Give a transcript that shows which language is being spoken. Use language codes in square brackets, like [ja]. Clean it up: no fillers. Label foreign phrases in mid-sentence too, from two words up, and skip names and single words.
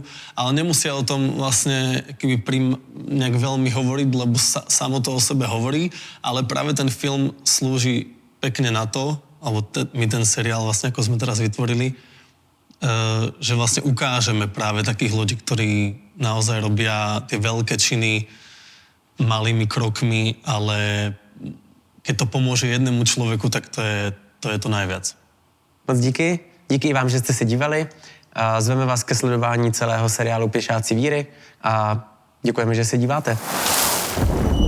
[sk] Ale nemusia o tom vlastne nejak veľmi hovoriť, lebo samo to o sebe hovorí, ale práve ten film slúži pekne na to, alebo my ten seriál vlastne ako sme teraz vytvorili, že vlastne ukážeme práve takých ľudí, ktorí naozaj robia tie veľké činy malými krokmi, ale keď to pomôže jednému človeku, tak to je to najviac. [cs] Moc díky. Díky vám, že jste se dívali. Zveme vás ke sledování celého seriálu Pěšáci víry a děkujeme, že se díváte.